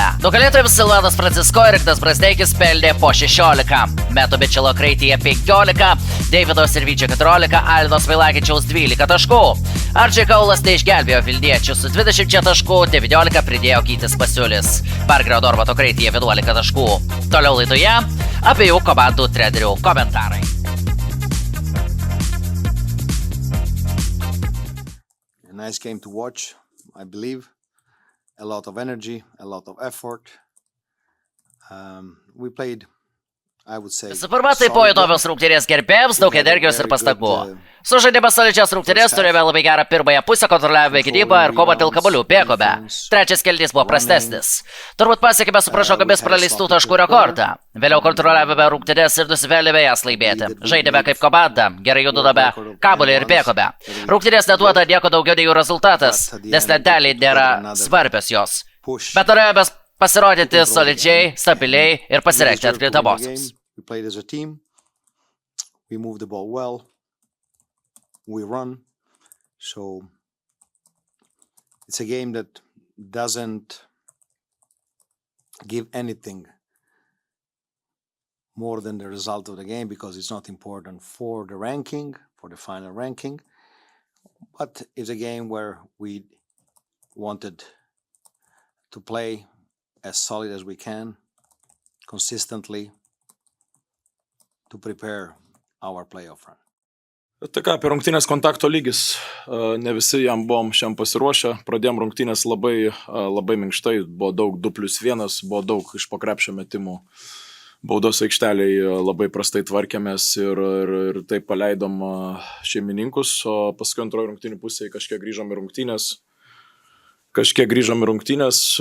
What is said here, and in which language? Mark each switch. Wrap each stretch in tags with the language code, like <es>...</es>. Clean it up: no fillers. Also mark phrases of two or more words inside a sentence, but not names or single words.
<lt>Nugalėtojams Silvanas Francisko ir Ignas Brazdeikis pelnė po 16, Meto Mičelo Kraityje 15, Deivido Sirvyčio 14, Alinos Vailagičiaus 12 taškų. Ardžiai Kaulas neišgelbėjo Vilniečių su 20 taškų, 19 pridėjo Gytis Pasiulis. Pargrio Dormato Kraityje 11 taškų. Toliau laidoje abiejų komandų trenerių komentarai.</lt> <en>Nice game to watch, I believe. A lot of energy, a lot of effort. We played, I would say,</en> <lt>Visų pirma, tai buvo įdomios rungtynės gerbėjams, daug energijos ir pastangų. Sužaidėme solidžias rungtynės, turėjome labai gerą pirmąją pusę, kontroliavome gynybą ir kovą dėl kamuolių bėgome. Trečias kėlinys buvo prastesnis. Turbūt pasiekėme su pražangomis praleistų taškų rekordą. Vėliau kontroliavome rungtynės ir nusivėlėme jas laimėti. Žaidėme kaip komanda, gerai judame kamuolį ir bėgome. Rungtynės neduoda nieko daugiau nei jų rezultatas, nes lentelėje nėra svarbios jos. Bet norėjome pasirodyti solidžiai, stabiliai ir pasirengti atkrintamosiams.</lt> <en>We played as a team. We moved the ball well. We run. So it's a game that doesn't give anything more than the result of the game because it's not important for the ranking, for the final ranking. But it's a game where we wanted to play as solid as we can, consistently, to prepare our playoff run.</en> <lt>Tai ką, apie rungtynės kontakto lygis. Ne visi jam buvom šiam pasiruošę. Pradėjom rungtynės labai minkštai. Buvo daug 2+1, buvo daug iš po krepšio metimų. Baudos aikšteliai labai prastai tvarkėmės ir taip paleidom šeimininkus, o paskui antroji rungtynių pusėje kažkiek grįžom į rungtynės.</lt>